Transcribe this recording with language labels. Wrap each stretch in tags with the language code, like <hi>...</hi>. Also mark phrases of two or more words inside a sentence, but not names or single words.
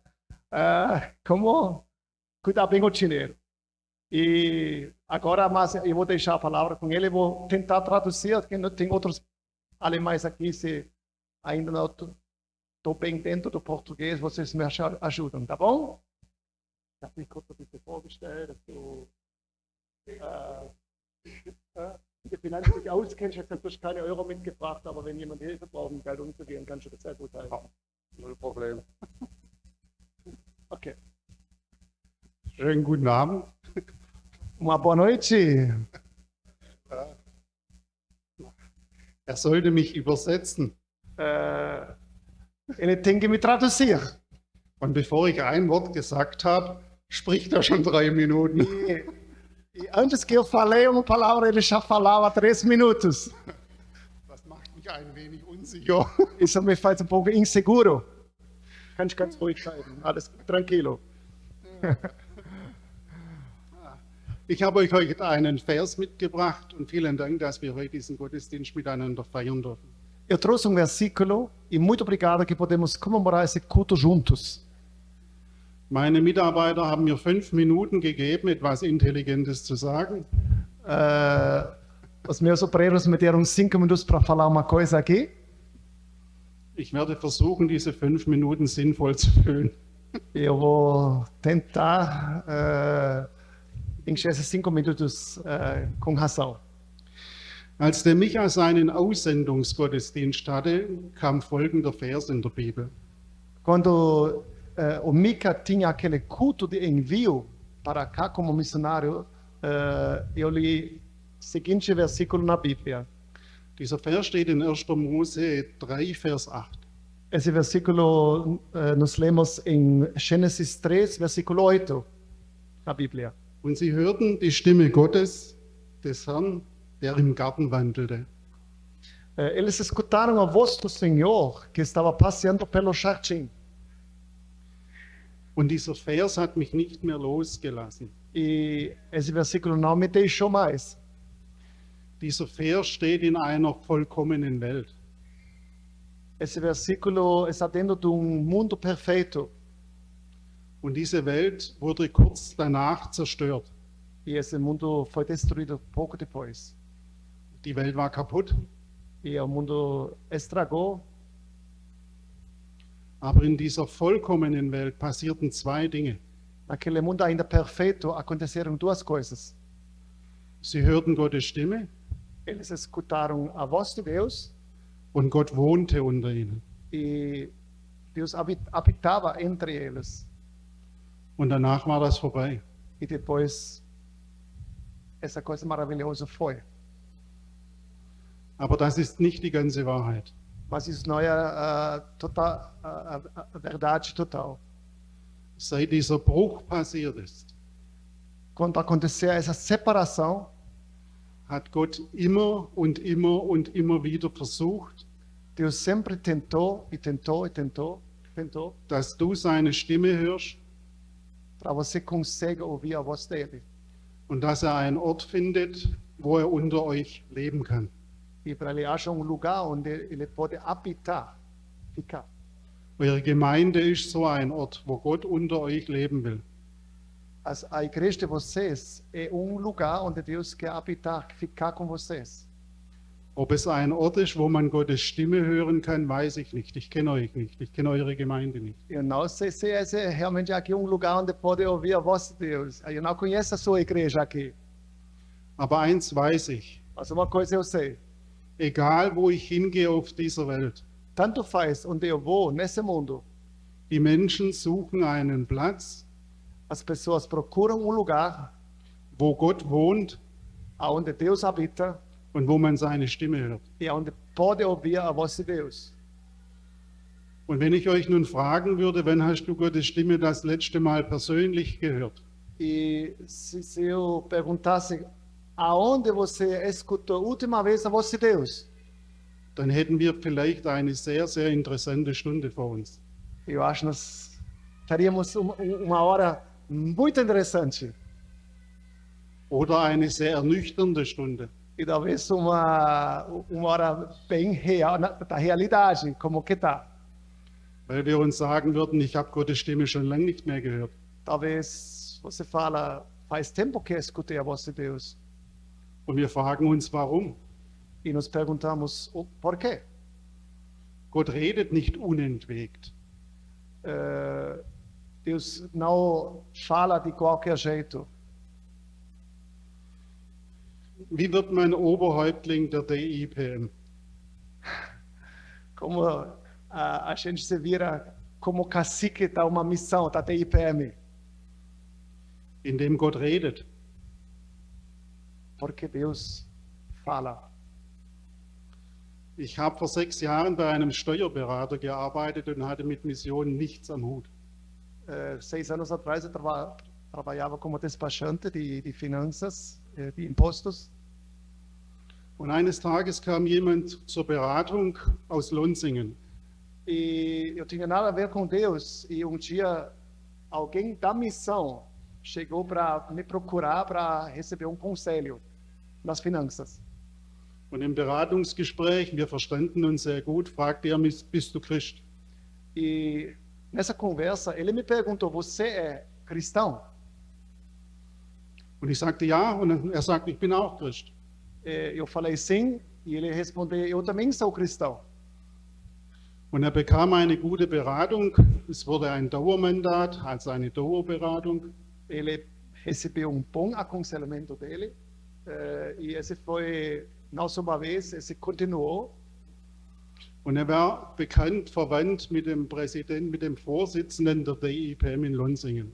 <pt>Como cuidar bem o dinheiro. E agora, mas eu vou deixar a palavra com ele, vou tentar traduzir, porque tem outros alemães aqui, se ainda não estou bem dentro do português, vocês me ajudam, tá bom?</pt> <de>Ich habe mich kurz ein bisschen vorgestellt, dass du die Finanzen nicht auskennst. Ich habe natürlich keine Euro mitgebracht, aber wenn jemand Hilfe braucht, um Geld umzugehen, kannst du das sehr gut helfen. Null Problem. Okay. Schönen guten Abend.</de> <pt>Uma boa noite.</pt> <de>Er sollte mich übersetzen.</de> <pt>Ele tem que me traduzir.</pt> <de>Und bevor ich ein Wort gesagt habe, spricht er schon 3 Minuten.</de> <pt>E antes que eu falei uma palavra, ele já falava 3 minutos.</pt> <de>Das macht mich ein wenig unsicher.</de> <pt>Isso me faz um pouco inseguro.</pt> <de>Kann ich ganz ruhig sein.</de> <pt>Alles tranquilo.</pt> <de>Ich habe euch heute einen Vers mitgebracht und vielen Dank, dass wir heute diesen Gottesdienst miteinander feiern dürfen.</de> <pt>Eu trouxe um versículo e muito obrigado que podemos comemorar esse culto juntos.</pt> <de>Meine Mitarbeiter haben mir 5 Minuten gegeben, etwas Intelligentes zu sagen.</de> <pt>Os meus obreiros me deram 5 minutos para falar uma coisa aqui.</pt> <de>Ich werde versuchen, diese 5 Minuten sinnvoll zu füllen.</de> <pt>Eu vou tentar encher esses 5 minutos com razão.</pt> <de>Als der Micha seinen Aussendungsgottesdienst hatte, kam folgender Vers in der Bibel.</de> <pt>Quando o Mika tinha aquele culto de envio para cá como missionário, eu li o seguinte versículo na Bíblia.</pt> <de>Dieser Vers steht in 1. Mose 3, Vers 8.</de> <pt>Esse versículo nós lemos em Gênesis 3, versículo 8 na Bíblia.</pt> <de>Und sie hörten die Stimme Gottes, des Herrn, der im Garten wandelte.</de> <pt>Eles escutaram a voz do Senhor que estava passeando pelo jardim.</pt> <de>Und dieser Vers hat mich nicht mehr losgelassen.</de> <pt>E esse versículo não me deixou mais.</pt> <de>Dieser Vers steht in einer vollkommenen Welt.</de> <pt>Esse versículo está dentro de mundo perfeito.</pt> <de>Und diese Welt wurde kurz danach zerstört.</de> <pt>E esse mundo foi destruído pouco depois.</pt> <de>Die Welt war kaputt,</de> <pt>E o mundo estragou.</pt> <de>aber in dieser vollkommenen Welt passierten 2 Dinge.</de> <pt>Naquele mundo ainda perfeito aconteceram 2 coisas.</pt> <de>Sie hörten Gottes Stimme</de> <pt>Eles escutaram a voz de Deus</pt> <de>und Gott wohnte unter ihnen.</de> <pt>e Deus habitava entre eles.</pt> <de>Und danach war das vorbei.</de> <pt>E depois essa coisa maravilhosa foi.</pt> <de>Aber das ist nicht die ganze Wahrheit.</de> <pt>Mas isso não é a verdade total.</pt> <de>Seit dieser Bruch passiert ist,</de> <pt>Quando acontecer essa separação,</pt> <de>hat Gott immer und immer und immer wieder versucht,</de> <pt>Deus sempre tentou e tentou e tentou pintou,</pt> <de>dass du seine Stimme hörst</de> <pt>para você conseguir ouvir a voz dele</pt> <de>und dass er einen Ort findet, wo er unter euch leben kann.</de> <pt>e para ele achar lugar onde ele pode habitar, ficar.</pt> <de>Eure Gemeinde ist so ein Ort, wo Gott unter euch leben will.</de> <pt>A igreja de vocês é lugar onde Deus quer habitar, ficar com vocês.</pt> <de>Ob es ein Ort ist, wo man Gottes Stimme hören kann, weiß ich nicht. Ich kenne euch nicht. Ich kenne eure Gemeinde nicht.</de> <pt>Eu não sei se esse é realmente aqui lugar onde pode ouvir a voz de Deus. Eu não conheço a sua igreja aqui.</pt> <de>Aber eins weiß ich.</de> <pt>Mas uma coisa eu sei.</pt> <de>Egal, wo ich hingehe auf dieser Welt,</de> <pt>Tanto faz onde eu vou nesse mundo.</pt> <de>die Menschen suchen einen Platz,</de> <pt>As pessoas procuram lugar</pt> <de>wo Gott wohnt</de> <pt>onde Deus habita</pt> <de>und wo man seine Stimme hört.</de> <pt>e onde pode ouvir a voz de Deus.</pt> <de>Und wenn ich euch nun fragen würde, wann hast du Gottes Stimme das letzte Mal persönlich gehört?</de> <pt>E se eu perguntasse aonde você escutou a última vez a voz de Deus,</pt> <de>Dann hätten wir vielleicht eine sehr, sehr interessante Stunde vor uns.</de> <pt>eu acho que nós teríamos uma hora muito interessante</pt> <de>Oder eine sehr ernüchternde Stunde.</de> <pt>e talvez uma hora bem real, da realidade, como que tá.</pt> <de>Weil wir uns sagen würden, ich habe Gottes Stimme schon lange nicht mehr gehört.</de> <pt>Talvez você fala, faz tempo que eu escutei a voz de Deus.</pt> <de>Und wir fragen uns, warum?</de> <pt>E nos perguntamos, por quê?</pt> <de>Gott redet nicht unentwegt.</de> <pt>Deus não fala de qualquer jeito.</pt> <de>Wie wird man Oberhäuptling der DIPM?</de> <pt>Como a gente se vira como cacique da uma missão da TIPM?</pt> <de>Indem Gott redet.</de> <pt>Porque Deus fala.</pt> <de>Ich habe vor 6 Jahren bei einem Steuerberater gearbeitet und hatte mit Missionen nichts am Hut.</de> <pt>6 anos atrás eu trabalhava como despachante de finanças, de impostos.</pt> <de>Und eines Tages kam jemand zur Beratung aus Lonsingen.</de> <pt>E eu tinha nada a ver com Deus. E dia alguém da missão chegou para me procurar para receber conselho nas finanças.</pt> <de>Und im Beratungsgespräch, wir verstanden uns sehr gut, fragte er mich, bist du Christ?</de> <pt>E nessa conversa ele me perguntou: você é cristão?</pt> <de>Und ich sagte ja, und er sagte, ich bin auch Christ.</de> <pt>Eu falei sim, e ele respondeu: eu também sou cristão.</pt> <de>Und er bekam eine gute Beratung. Es wurde ein Dauermandat, also eine Dauerberatung.</de> <pt>Ele recebeu bom aconselhamento dele, e esse foi não só uma vez, esse continuou.</pt> <de>Und er war bekannt, verwandt mit dem Präsidenten, mit dem Vorsitzenden der DIPM in Lonsingen.</de>